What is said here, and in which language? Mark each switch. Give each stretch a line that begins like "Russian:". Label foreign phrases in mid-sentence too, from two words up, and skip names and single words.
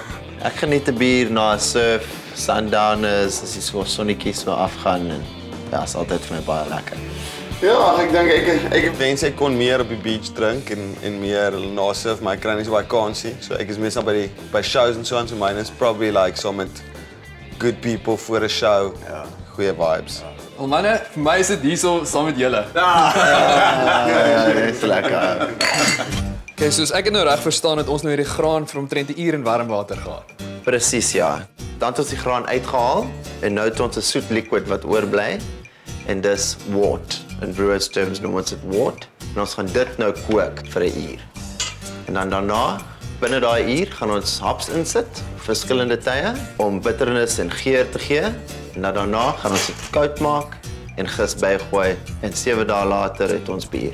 Afrikaans: Ek geniet 'n bier na 'n
English: surf sundowners,
Afrikaans: as die so sonnetjie so afgaan en ja, is altyd vir my baie lekker. Ja, ek dink ek wens ek kon meer op die beach drink en meer na surf, maar ek kry nie so baie kansie. So ek is meestal by shows en so aan,
English: so mine is probably like so met good people
Afrikaans: voor 'n
English: show.
Afrikaans: Ja, goeie vibes. Wel manne, vir my is dit hierso saam met julle. Dis lekker. Okay, soos ek het nou reg verstaan het ons nou hierdie graan vir omtrent 'n uur in warm water gehad. Presies, ja. Dan het ons die graan uitgehaal en nou het ons 'n soet liquid wat oorbly en dis wort.
English: In brewers terms
Afrikaans: noem ons dit wort. En ons gaan dit nou kook vir 'n uur. En dan daarna, binne daai uur, gaan ons hops insit, verskillende tye om bitternis en geur te gee. En dan daarna gaan ons dit koud maak en gis bygooi en 7 dae later het ons bier.